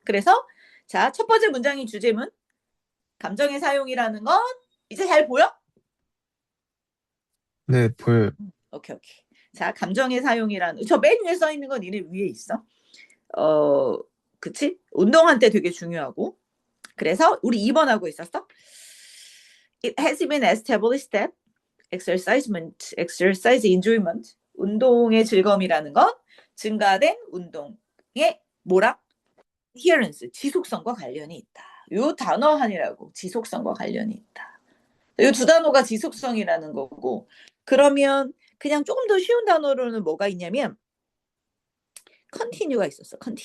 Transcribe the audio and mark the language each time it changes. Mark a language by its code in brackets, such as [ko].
[ko] 그래서 자, 첫 번째 문장의 주제문. 감정의 사용이라는 건 이제 잘 보여? 네, 보여요. 오케이. 자, 감정의 사용이라는 저 맨 위에 써 있는 건 니네 위에 있어. 그치? 운동할 때 되게 중요하고. 그래서 우리 2번 하고 있었어. [en] It has been established that exercise enjoyment, [ko] 운동의 즐거움이라는 건 증가된 운동의 뭐랑? adherence, 지속성과 관련이 있다. 요 단어 한이라고 지속성과 관련이 있다. 요 두 단어가 지속성이라는 거고 그러면 그냥 조금 더 쉬운 단어로는 뭐가 있냐면 continue가 있었어.